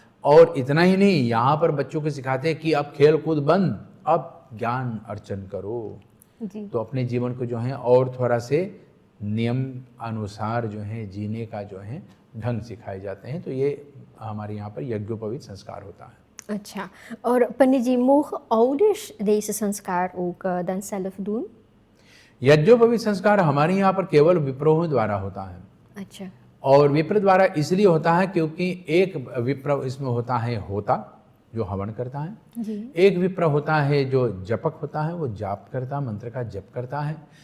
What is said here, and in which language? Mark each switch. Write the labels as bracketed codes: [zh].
[hi] और इतना ही नहीं, यहाँ पर बच्चों को सिखाते हैं कि अब खेल कूद बंद, अब ज्ञान अर्चन करो जी। तो अपने जीवन को जो है और थोड़ा से नियम अनुसार जो है जीने का जो है ढंग सिखाए जाते हैं। तो ये हमारे यहाँ पर यज्ञोपवीत संस्कार होता है। अच्छा, और [nl] पंडित जी mogen ouders deze संस्कार ook dan zelf doen? [hi] यज्ञोपवीत संस्कार हमारे यहाँ पर केवल विप्रों द्वारा होता है। अच्छा, और विप्र द्वारा इसलिए होता है क्योंकि एक विप्र इसमें होता है होता जो हवन करता है जी। एक विप्र होता है जो जपक होता है, वो जाप करता, मंत्र का जप करता है।